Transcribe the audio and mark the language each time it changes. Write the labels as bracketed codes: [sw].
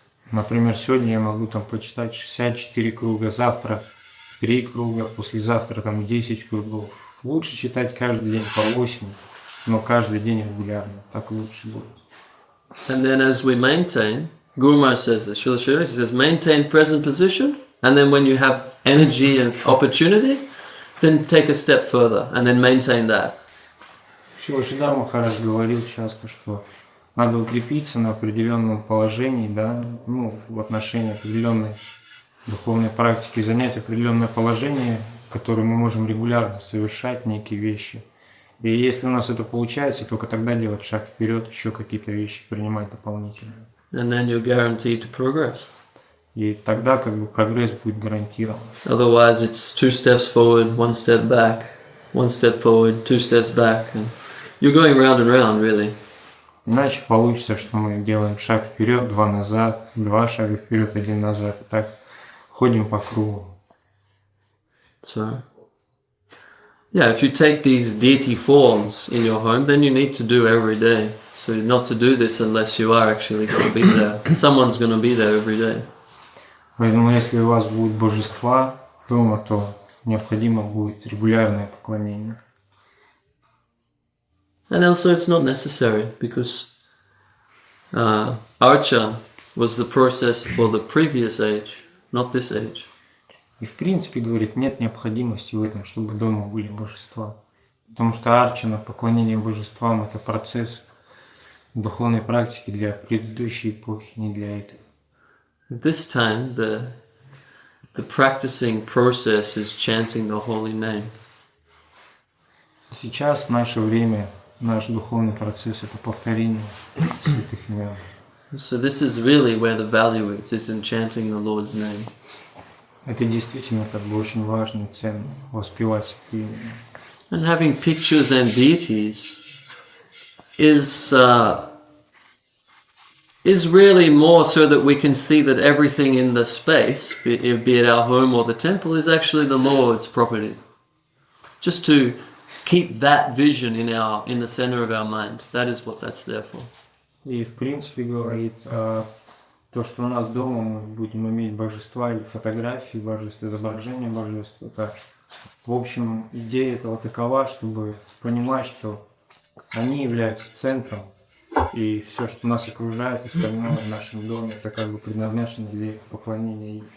[ru] Например, сегодня я могу там почитать 64 круга, завтра 3 круга, послезавтра там 10 кругов. Лучше читать каждый день по 8, но каждый день регулярно. Так лучше будет. [en] And then as we maintain, Guru Maharaj says this, Srila Sridhar, he says, maintain present position, and then when you have energy and opportunity, then take a step further, and then maintain that. [ru] Шрила Шридар Махарадж говорил часто, что надо укрепиться на определенном положении, да, в отношении определенной духовной практики, занять определенное положение, которое мы можем регулярно совершать некие вещи. И если у нас это получается, только тогда делать шаг вперед, еще какие-то вещи принимать дополнительно. [en] And then you're guaranteed to progress. [ru] И тогда как бы прогресс будет гарантирован. [en] Otherwise it's 2 steps forward, 1 step back, 1 step forward, 2 steps back, and you're going round and round, really. [ru] Иначе получится, что мы делаем шаг вперед, 2 назад, 2 шага вперед, 1 назад. И так ходим по кругу. [en] So, yeah, if you take these deity forms in your home, then you need to do every day. So not to do this unless you are actually going to be there. Someone's going to be there every day. [ru] Поэтому если у вас будут божества дома, то необходимо будет регулярное поклонение. [en] And also it's not necessary because Archa was the process for the previous age, not this age. [ru] И в принципе, говорит, нет необходимости в этом, чтобы дома были божества. Потому что арчана, поклонение божествам, это процесс духовной практики для предыдущей эпохи, не для этой. [en] At this time, the practicing process is chanting the holy name. [ru] Сейчас, в наше время, наш духовный процесс – это повторение святых имен. [en] So this is really where the value is in chanting the Lord's name. [ru] Это действительно как бы очень важно и ценно – воспевать святые имена. [en] And having pictures and deities is really more so that we can see that everything in the space, be it our home or the temple, is actually the Lord's property. Just to keep that vision in the center of our mind. That is what that's there for. [ru] И в принципе говорит, то, что у нас дома мы будем иметь божества или фотографии божеств, изображения божеств, это, в общем, идея этого такова, чтобы понимать, что они являются центром, и все, что нас окружает, остальное в нашем доме, это как бы предназначено для их поклонения.